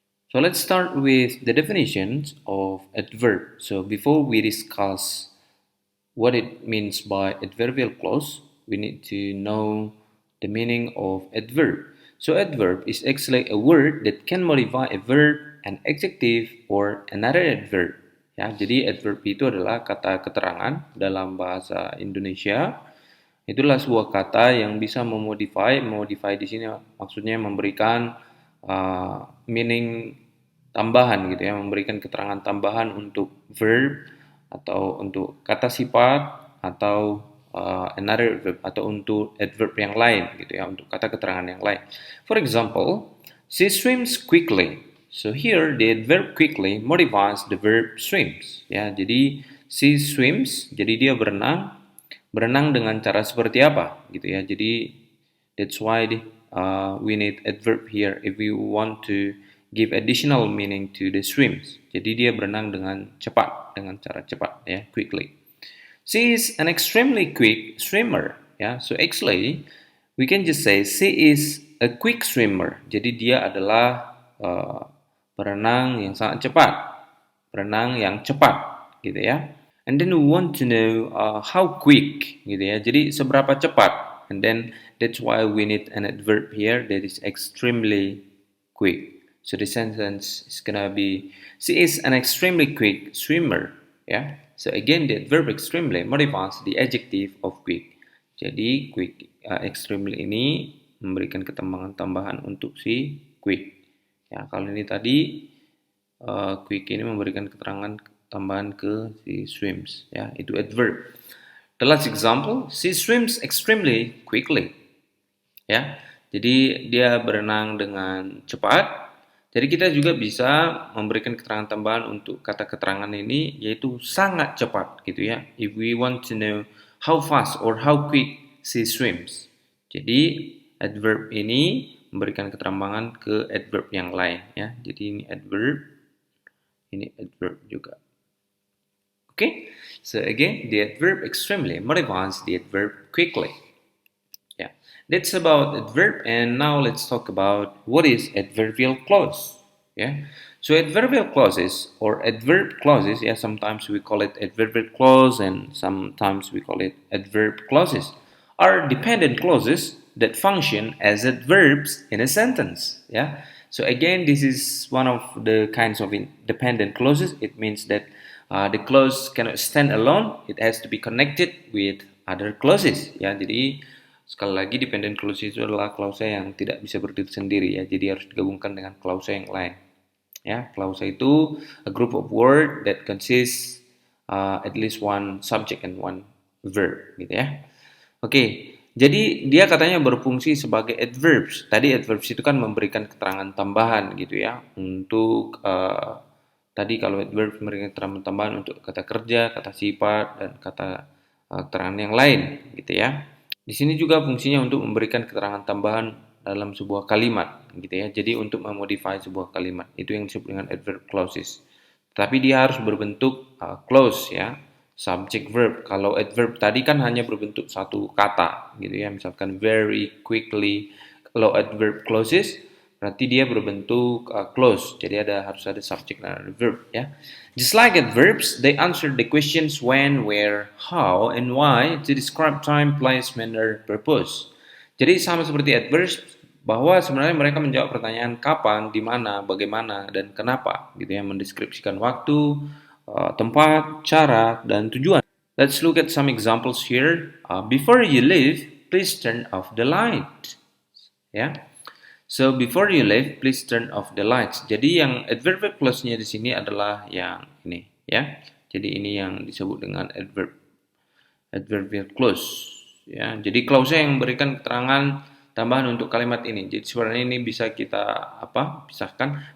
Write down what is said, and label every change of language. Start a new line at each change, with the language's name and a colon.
English: So let's start with the definitions of adverb. So before we discuss what it means by adverbial clause, we need to know the meaning of adverb. So adverb is actually a word that can modify a verb, an adjective, or another adverb.
Indonesian: Ya, jadi adverb itu adalah kata keterangan dalam bahasa Indonesia. Itulah sebuah kata yang bisa memodify di sini maksudnya memberikan meaning tambahan gitu ya, memberikan keterangan tambahan untuk verb atau untuk kata sifat atau another verb atau untuk adverb yang lain gitu ya, untuk kata keterangan yang lain.
English: For example, she swims quickly. So here the adverb quickly modifies the verb swims.
Indonesian: Ya, jadi she swims, jadi dia berenang. Berenang dengan cara seperti apa gitu ya.
English: Jadi that's why we need adverb here if we want to give additional meaning to the swims.
Indonesian: Jadi dia berenang dengan cepat, dengan cara cepat ya, quickly.
English: She is an extremely quick swimmer ya. So actually we can just say she is a quick swimmer.
Indonesian: Jadi dia adalah berenang yang sangat cepat. Berenang yang cepat gitu ya.
English: And then we want to know how quick gitu ya. Jadi seberapa cepat. And then that's why we need an adverb here that is extremely quick. So the sentence is gonna be she is an extremely quick swimmer. Ya. So again the adverb extremely modifies the adjective of quick.
Indonesian: Jadi quick extremely ini memberikan ketambahan tambahan untuk si quick. Ya, kalau ini tadi quick ini memberikan keterangan tambahan ke si swims ya, itu adverb.
English: The last example, she swims extremely quickly ya, jadi dia berenang dengan cepat.
Indonesian: Jadi kita juga bisa memberikan keterangan tambahan untuk kata keterangan ini, yaitu sangat cepat gitu ya, if we want to know how fast or how quick she swims. Jadi adverb ini memberikan keterangan ke adverb yang lain ya, jadi ini adverb juga.
English: Okay, so again, the adverb extremely modifies the adverb quickly. Yeah, that's about adverb, and now let's talk about what is adverbial clause. Yeah, so adverbial clauses or adverb clauses, yeah, sometimes we call it adverbial clause and sometimes we call it adverb clauses, are dependent clauses that function as adverbs in a sentence. Yeah, so again, this is one of the kinds of dependent clauses. It means that the clause cannot stand alone, it has to be connected with other clauses ya.
Indonesian: Jadi sekali lagi dependent clause itu adalah clause yang tidak bisa berdiri sendiri ya, jadi harus digabungkan dengan clause yang lain ya.
English: Clause itu a group of word that consists at least one subject and one verb gitu ya.
Indonesian: Oke, jadi dia katanya berfungsi sebagai adverbs. Tadi adverbs itu kan memberikan keterangan tambahan gitu ya, untuk tadi kalau adverb memberikan keterangan tambahan untuk kata kerja, kata sifat, dan kata keterangan yang lain, gitu ya. Di sini juga fungsinya untuk memberikan keterangan tambahan dalam sebuah kalimat, gitu ya. Jadi untuk memodify sebuah kalimat, itu yang disebut dengan adverb clauses. Tapi dia harus berbentuk clause ya, subject verb. Kalau adverb tadi kan hanya berbentuk satu kata, gitu ya. Misalkan very, quickly. Kalau adverb clauses berarti dia berbentuk clause, jadi harus ada subject dan ada verb ya.
English: Just like adverbs, they answer the questions when, where, how, and why to describe time, place, manner, purpose.
Indonesian: Jadi sama seperti adverbs, bahwa sebenarnya mereka menjawab pertanyaan kapan, di mana, bagaimana, dan kenapa, gitu ya, mendeskripsikan waktu, tempat, cara, dan tujuan.
English: Let's look at some examples here. Before you leave, please turn off the light. Ya. So before you leave, please turn off the lights.
Indonesian: Jadi yang adverbial clause-nya di sini adalah yang ini, ya. Jadi ini yang disebut dengan adverbial clause, ya. Jadi clause yang memberikan keterangan tambahan untuk kalimat ini. Jadi sebenarnya ini bisa kita pisahkan.